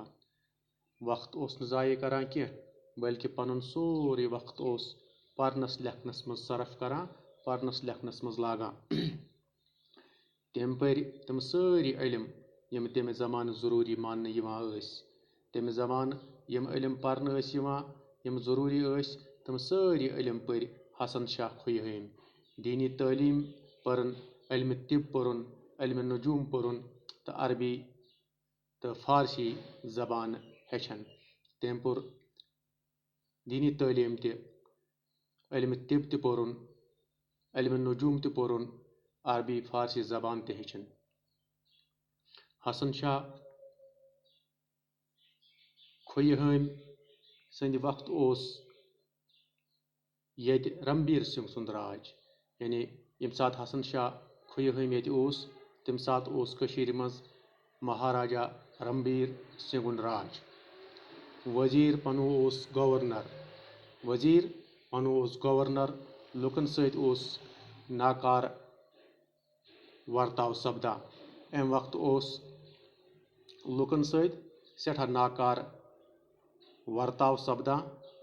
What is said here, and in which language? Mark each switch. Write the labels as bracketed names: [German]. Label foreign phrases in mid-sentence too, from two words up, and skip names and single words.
[Kashmiri] वक्त ओस न जाये करान कह, बल्कि पनुन सोरे वक्त ओस पर्नस लेखनस मज सरफ करान, पर्नस लेखनस मज लागान। तम पर तम सारी इल्म यम तम जमान जरूरी मान तम जमान यम इल्म पर्न यम जरूरी तम सारी इल्म पर हसन शाह खुयहाम। दीनी तालीम परन, इल्म तिब पुरन, इल्म नजूम पुरन तो अरबी तो फारसी जबान हेचन। तम पुर दीनी तालीम ते, इल्म तिब ते पुरन, इल्म नजूम ते पुरन, अरबी फारसी जबान ते हेचन। हसन शाह खुयहाम संद वक्त ओस ये रणबीर सिंह सुंद राज। यानी यम सात हसन शाह खुयहाम ये ओस तम सात ओस कशीर मज महाराजा रणबीर सिंह राज। वजीर पनो ओस गवर्नर। वजीर पनो ओस गवर्नर। लुकन सत ओस नाकार वर्ताव सपदान। अम वक्त ओस लुकन सत सठा नाकार वर्ताव सपदान।